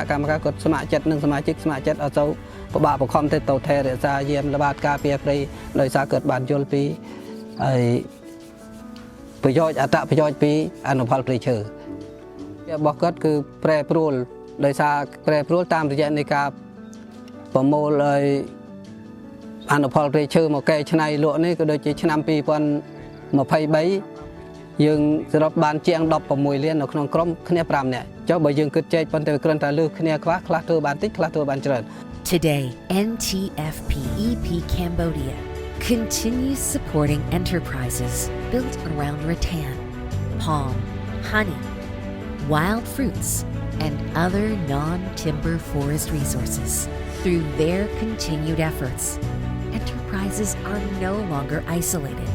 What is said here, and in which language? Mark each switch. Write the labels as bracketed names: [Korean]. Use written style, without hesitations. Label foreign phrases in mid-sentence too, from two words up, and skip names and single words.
[Khmer] កម្មការគាត់ស្ម័គ្រចិត្តនិងសមាជិកស្ម័គ្រចិត្តអត់ទៅពិបាកបង្ខំទៅថែរក្សាយាមល្បាតការពារព្រៃដោយសារគាត់បានយល់ពីហើយប្រយោជន៍អត្ថប្រយោជន៍ពីអនុផលព្រៃឈើរបស់គាត់គឺប្រែប្រួលដោយសារប្រែប្រួលតាមរយៈនៃការប្រមូលឲ្យអនុផលព្រៃឈើមកកែច្នៃលក់នេះក៏ដូចជាឆ្នាំ2023 យើងសរុបបានជាង16លាននៅក្នុងក្រុមគ្នា5នាក់ចុះបើយើងគិតចែកប៉ុន្តែគ្រាន់តែលើសគ្នាខ្លះធ្វើបានតិចខ្លះធ្វើបានច្រើន [English] Today, NTFP EP Cambodia continues supporting enterprises built around rattan, palm, honey, wild fruits, and other non-timber forest resources. Through their continued efforts, enterprises are no longer isolated.